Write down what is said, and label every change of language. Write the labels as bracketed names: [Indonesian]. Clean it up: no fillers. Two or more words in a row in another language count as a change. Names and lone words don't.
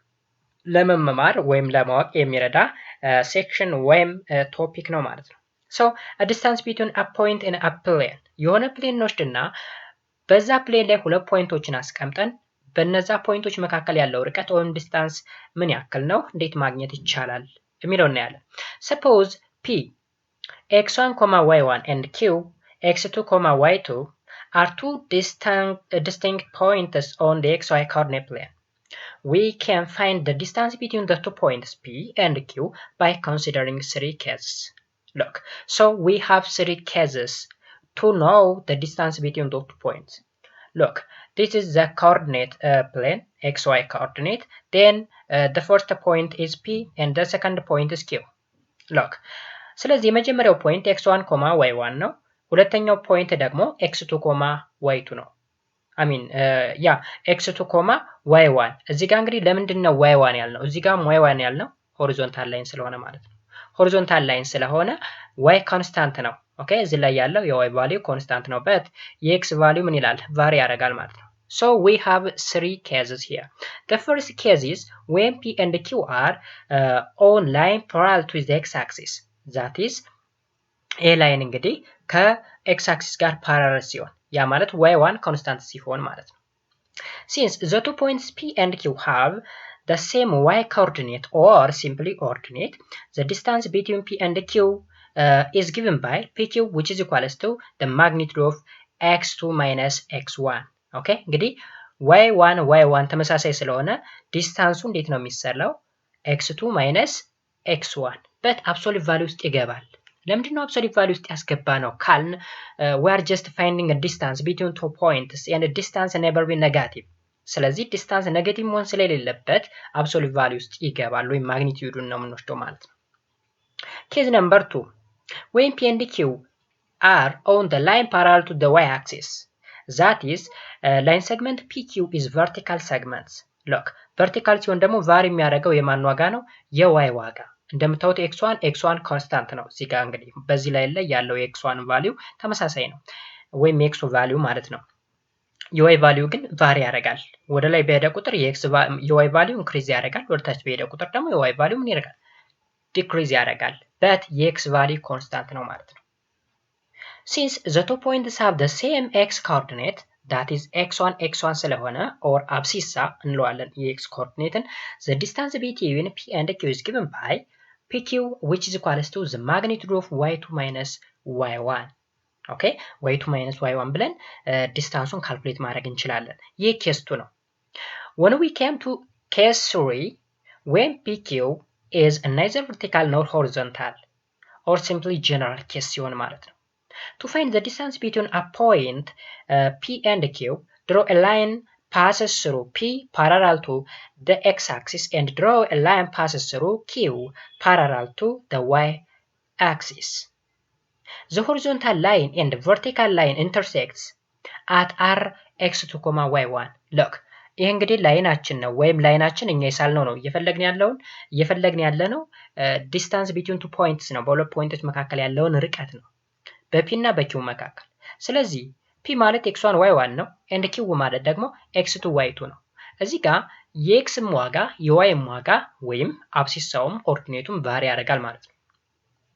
[Amharic] ለመማር ወይም ለማወቅ የሚረዳ ሴክሽን ወይም ቶፒክ ነው ማለት ነው። [English] so distance between a point in a plane፣ [Amharic] የሆነ ፕሌን እንወስድና በዛ ፕሌን ላይ ሁለት ፖይንቶችን አስቀምጠን በነዛ ፖይንቶች መካከል ያለው ርቀት ወይም ዲስታንስ ምን ያክል ነው፣ እንዴት ማግኘት ይቻላል የሚለው እናያለን። [English] suppose P x1, y1 and q x2, y2 are two distinct points on the xy coordinate plane. We can find the distance between the 2 points P and Q by considering 3 cases. Look, so we have 3 cases to know the distance between those 2 points. Look, this is the coordinate plane, xy coordinate. Then the first point is P and the second point is Q. Look, [Amharic] ስለዚህ የመጀመሪያው ፖይንት x1, y1 ነው። ሁለተኛው ፖይንት ደግሞ x2, y2 ነው። x2, y1። እዚህ ጋር እንግዲህ ለምንድን ነው y1 ያልነው? እዚህ ጋር y1 ያልነው [English] horizontal line [Amharic] ስለሆነ ማለት ነው። [English] horizontal line [Amharic] ስለሆነ y ኮንስታንት ነው። ኦኬ፣ እዚህ ላይ ያለው የy [English] value constant [Amharic] ነው። በት የx ቫልዩ ምን ይላል? ቫሪ ያደርጋል ማለት ነው። [English] So we have 3 cases here. The first case is when P and Q are on line parallel to the x-axis. That is a line [Amharic] እንግዲህ ከx axis ጋር parallel ሲሆን ያ ማለት y1 constant ሲሆን ማለት ነው። [English] Since the 2 points P and Q have the same y coordinate or simply ordinate, the distance between P and Q is given by PQ, which is equals to the magnitude of x2 minus x1. [Amharic] ኦኬ፣ እንግዲህ y1 ተመሳሳይ ስለሆነ ዲስታንሱ እንዴት ነው የሚሰላው? [English] x2 minus x1 [Amharic] በት አብሶሉት ቫልዩ ውስጥ ይገባል። ለምንድን ነው አብሶሉት ቫልዩ ውስጥ ያስገባ ነው ካልን [English] we are just finding a distance between 2 points and a distance never be negative። [Amharic] ስለዚህ ዲስታንስ ኔጌቲቭ መሆን ስለሌለበት አብሶሉት ቫልዩ ውስጥ ይገባል ወይም ማግኒቲዩዱን ነው የምንወስደው ማለት ነው። [English] ኬዝ ነምበር 2 when P and Q are on the line parallel to the y axis, that is line segment PQ is vertical segments. Look, vertical [Amharic] ሲሆን ደግሞ ቫሪ የሚያደርገው የማን ዋጋ ነው? የy ዋጋ። እንደምታዩት x1 ኮንስታንት ነው። እዚህ ጋር እንግዲህ በዚህ ላይ ያለው የx1 ቫልዩ ተመሳሳይ ነው ወይም የx ቫልዩ ማለት ነው። የy ቫልዩ ግን ቫሪ ያደርጋል። ወደ ላይ በሄደ ቁጥር የy ቫልዩ ኢንክሪዝ ያደርጋል። ወደ ታች በሄደ ቁጥር ደግሞ የy ቫልዩ ምን ያደርጋል? ዲክሪዝ ያደርጋል። በት የx [English] value constant [Amharic] ነው ማለት ነው። [English] Since the 2 points have the same x coordinate, that is x1 [Amharic] ስለሆነ or አብሲሳ እንለዋለን የx coordinateን, [English] the distance between P and Q is given by PQ, which is equals to the magnitude of y2 minus y1. [Amharic] ኦኬ፣ y2 minus y1 ብለን ዲስታንሱን ካልኩሌት ማድረግ እንችላለን። ይህ ኬስ 2 ነው። [English] When we came to case 3, when PQ is neither vertical nor horizontal or simply general case [Amharic] ሲሆን ማለት ነው. [English] To find the distance between a point P and Q, draw a line passes through P parallel to the x-axis and draw a line passes through Q parallel to the y-axis. The horizontal line and the vertical line intersects at r x2, y1. Look, [Amharic] ይህ እንግዲህ ላይናችን ነው ወይም ላይናችን እኛ የሳልነው ነው እየፈለግን ያለነው [English] distance between two points [Amharic] ነው። በሁለት ፖይንቶች መካከል ያለውን ርቀት ነው በፒ እና በኪው መካከል። ስለዚህ ፒ ማለት x1 y1 ነው and ኪው ማለት ደግሞ x2 y2 ነው። እዚህ ጋር የኤክስም ዋጋ የዋይም ዋጋ ወይም አብሲሳውም ኦርዲኔቱም ቫሪ ያደርጋል ማለት